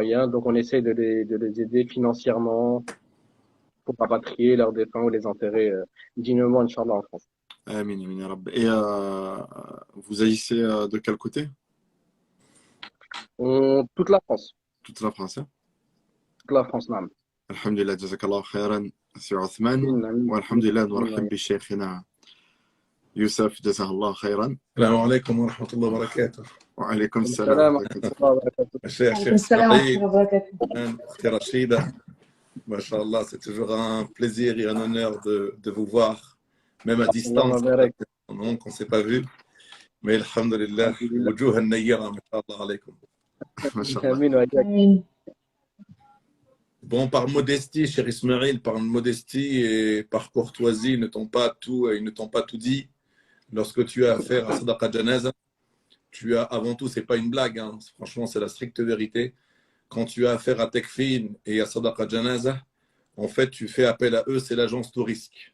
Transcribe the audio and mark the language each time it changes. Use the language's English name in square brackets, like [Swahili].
[French] Donc on essaye de les aider financièrement pour rapatrier leurs défunts ou les enterrer dignement, Inch'Allah, en France. [Arabic] Amin, ya Rabbi. [French] Et vous agissez de quel côté? Toute la France. Toute la France, hein? Toute la France, نعم. [Arabic] Alhamdulillah, jazakallah khairan, Sir Othman. Wa alhamdulillah, نرحب بشيخنا يوسف جزاه الله خيرا. السلام عليكم ورحمة الله وبركاته. وعليكم السلام ورحمة الله وبركاته. الشيخ إسماعيل أختي رشيدة. ما شاء الله, [French] c'est toujours un plaisir et un honneur de vous voir, même à distance. On ne s'est pas vu. Mais alhamdulillah, [Arabic] وجوه النيرة ما شاء الله عليكم. ما شاء الله. [French] Bon, par modestie, cher Ismaël, par modestie et par courtoisie, ils ne t'ont pas tout dit. Lorsque tu as affaire à Sadaqa Janaza, tu as avant tout, c'est pas une blague, hein, franchement, c'est la stricte vérité. Quand tu as affaire à Tekfin et à Sadaqa Janaza, en fait, tu fais appel à eux, c'est l'agence Touriste.